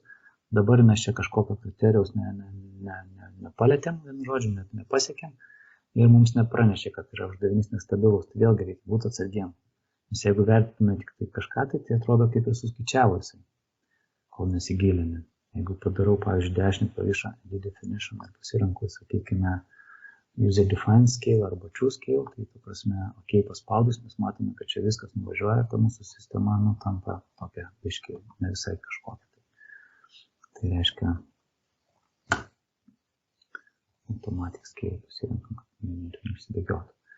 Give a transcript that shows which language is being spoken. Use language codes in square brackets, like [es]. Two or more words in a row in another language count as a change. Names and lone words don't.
[lt] Dabar mes čia kažkokio kriterijaus nepalėtėm, vienu žodžiu, net nepasiekėm. Ir mums nepranešė, kad yra uždavinys nestabilus. Tai vėlgi reikia būti atsargiem. Nes jeigu vertiname tik tai kažką, tai atrodo kaip ir suskaičiavo jisai, kol nesigilini. Jeigu padarau, pavyzdžiui, dešinį klavišą [en] edit definition [lt] ar pasirenku, sakykime, [en] user defined scale arba true scale, [lt] tai ta prasme, ok, paspaudus, mes matome, kad čia viskas nuvažiuoja, ta mūsų sistema tampa tokia biškiai, ne visai kažkokia. Tai reiškia, [en] automatic scale [lt] pasirenkam, kad neišsibėgiotų.